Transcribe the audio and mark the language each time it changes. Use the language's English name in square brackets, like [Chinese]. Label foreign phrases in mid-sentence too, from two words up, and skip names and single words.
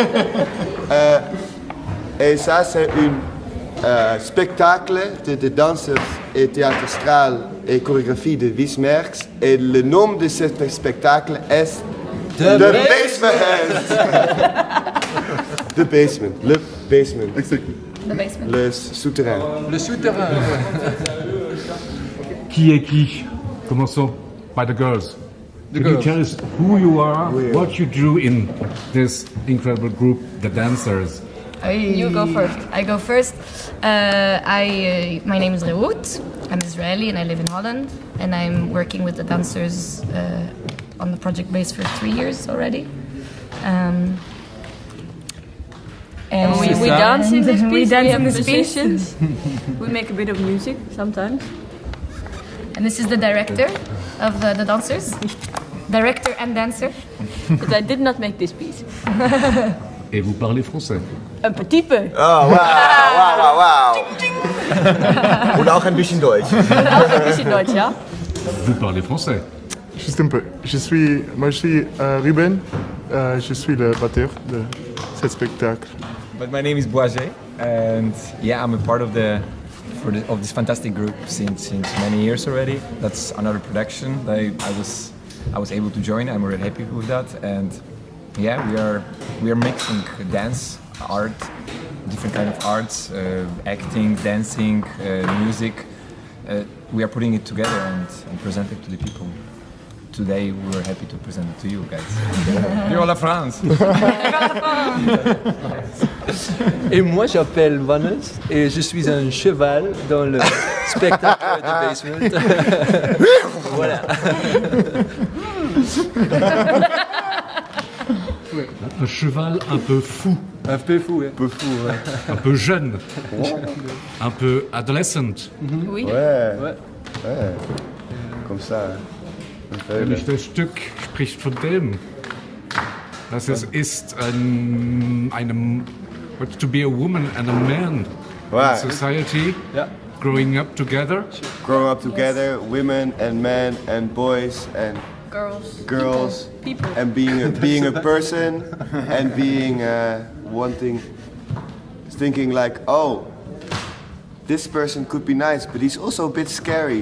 [French] Et ça, c'est un spectacle de danseurs et théâtre astral et chorégraphie de Wismerks. Et le nom de ce spectacle est The Basement. The Basement. Le Basement. The basement. Le souterrain. Le souterrain. Qui est qui? Commençons [English] by the girls. Can you tell us who you are, what you do in this incredible group, the dancers? You go first. I go first. My name is Reut. I'm Israeli and I live in Holland. And I'm working with the dancers on the project base for 3 years already. And we dance in this piece. We dance we in have this musicians. We make a bit of music sometimes. And this is the director of the dancers. Director and dancer. But I did not make this piece. [French] Et vous parlez français? Un petit peu. [English] Oh, wow. [German] Und auch ein bisschen Deutsch. Auch ein bisschen Deutsch, ja. [French] Vous parlez français? Juste un peu. Moi je suis Ruben, je suis le batteur de ce spectacle. [English] But my name is Boisé, and yeah, I'm a part of of this fantastic group since many years already. That's another production that I was able to join. I'm really happy with that, and yeah, we are mixing dance, art, different kind of arts, acting, dancing, music. We are putting it together and present it to the people. today we were happy to present it to you guys. [French] Viva la France! Et moi, j'appelle Vannes et je suis un cheval dans le spectacle de Basement. Voilà. Un cheval un peu fou. Un peu fou, ouais. Un peu fou, ouais. Un peu jeune. Un peu adolescent. Oui. Ouais. Ouais. Ouais. Comme ça. [German] Nämlich das Stück spricht von dem, dass es ist [English] to be a woman and a man Right. in society, Yeah. growing up together, women and men and boys and girls, people. and being a person and being thinking like, oh, this person could be nice, but he's also a bit scary.